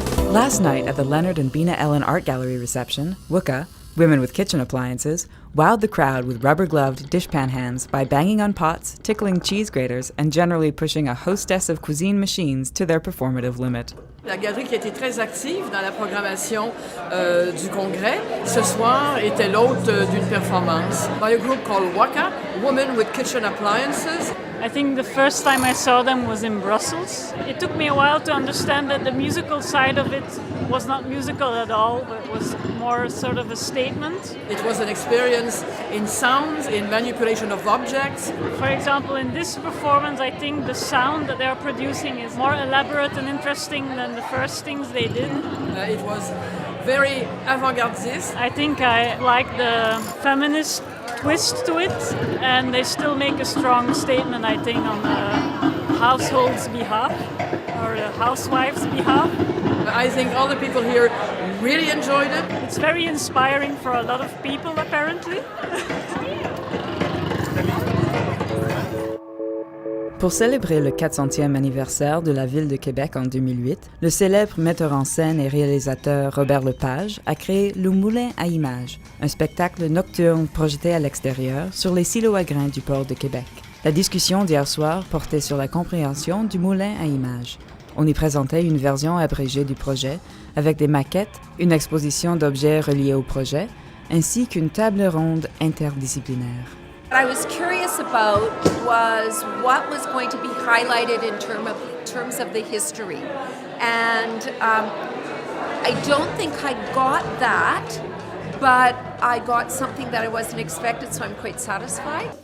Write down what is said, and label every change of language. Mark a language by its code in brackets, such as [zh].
[en] Last night at the Leonard and Bina Ellen Art Gallery reception, WWKA, Women with Kitchen Appliances, wowed the crowd with rubber-gloved dishpan hands by banging on pots, tickling cheese graters, and generally pushing a hostess of cuisine machines to their performative limit. [fr] La galerie qui a été très active dans la programmation du congrès, ce soir était l'hôte d'une performance [en] by a group called WWKA, Women with Kitchen Appliances. I think the first time I saw them was in Brussels. It took me a while to understand that the musical side of it was not musical at all, but was more sort of a statement. It was an experience in sounds, in manipulation of objects. For example, in this performance, I think the sound that they are producing is more elaborate and interesting than the first things they did. It was very avant-gardist. I think I like the feminist twist to it, and they still make a strong statement, I think, on the household's behalf or the housewife's behalf. I think all the people here really enjoyed it. It's very inspiring for a lot of people, apparently. [fr] Pour célébrer le 400e anniversaire de la ville de Québec en 2008, le célèbre metteur en scène et réalisateur Robert Lepage a créé Le Moulin à images, un spectacle nocturne projeté à l'extérieur sur les silos à grains du port de Québec. La discussion d'hier soir portait sur la compréhension du moulin à images. On y présentait une version abrégée du projet, avec des maquettes, une exposition d'objets reliés au projet, ainsi qu'une table ronde interdisciplinaire. [en] What I was curious about was what was going to be highlighted in terms of the history. And I don't think I got that, but I got something that I wasn't expected, so I'm quite satisfied.